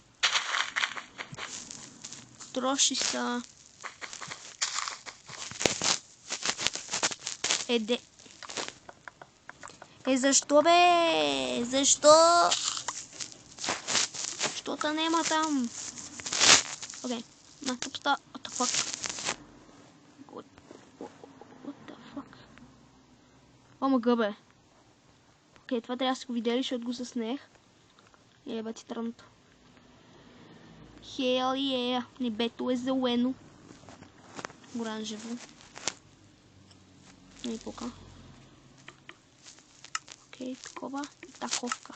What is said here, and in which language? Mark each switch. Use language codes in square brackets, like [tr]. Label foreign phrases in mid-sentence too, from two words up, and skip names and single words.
[bg] Защо бе? Защо? Защото нема там. Окей. На, тук става. [en] What the fuck? What the fuck? [bg] О, мъга бе. Окей, това трябва да сте го видели, защото го заснех. Еба ти тръмто. [en] Hell yeah. [bg] Небето е зелено. Оранжево. Не пука. Окей, такова. И таковка.